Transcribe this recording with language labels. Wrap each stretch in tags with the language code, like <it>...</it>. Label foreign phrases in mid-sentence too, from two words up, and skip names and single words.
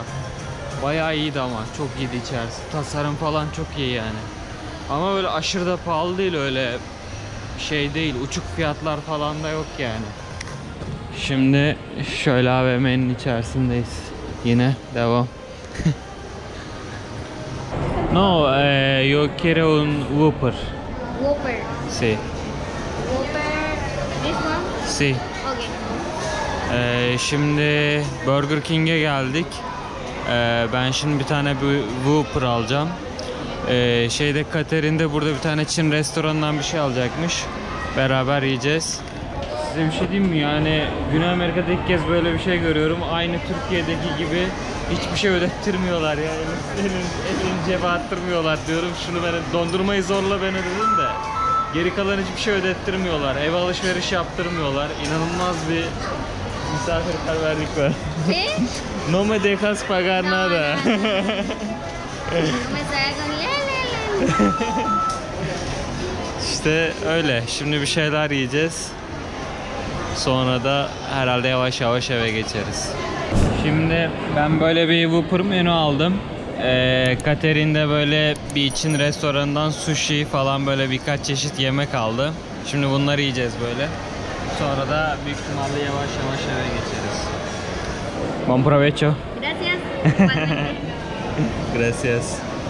<tr>Bayağı iyiydi ama. Çok iyiydi içerisi. Tasarım falan çok iyi yani. Ama böyle aşırı da pahalı değil, öyle şey değil. Uçuk fiyatlar falan da yok yani. Şimdi şöyle AVM'nin içerisindeyiz. Yine devam.</tr> <es>No, yo quiero un Whopper. Whopper. Sí.</es> <en>Whopper. This one?</en> <es>Sí. Okay.</es> <tr>Şimdi Burger King'e geldik. Ben şimdi bir tane Whopper alacağım. Şeyde Katerin de burada bir tane Çin restoranından bir şey alacakmış. Beraber yiyeceğiz. Size bir şey diyeyim mi? Yani Güney Amerika'da ilk kez böyle bir şey görüyorum. Aynı Türkiye'deki gibi hiçbir şey ödettirmiyorlar ya. Elini cebe attırmıyorlar diyorum. Şunu ben dondurmayı zorla ben ödedim de. Geri kalan hiçbir şey ödettirmiyorlar. Ev alışveriş yaptırmıyorlar. İnanılmaz bir misafirperverlik var.</tr> <es>¿Qué? No me dejas pagar No, nada. no, no. No me salga con le.</es> <tr>İşte öyle. Şimdi bir şeyler yiyeceğiz. Sonra da herhalde yavaş yavaş eve geçeriz. Şimdi ben böyle bir Whopper menü aldım. Katerin de böyle bir Çin restoranından sushi falan böyle birkaç çeşit yemek aldı. Şimdi bunları yiyeceğiz böyle. Sonra da büyük ihtimalle yavaş yavaş eve geçeriz.</tr> <es>Buen provecho. Gracias. Igualmente. Gracias.</es>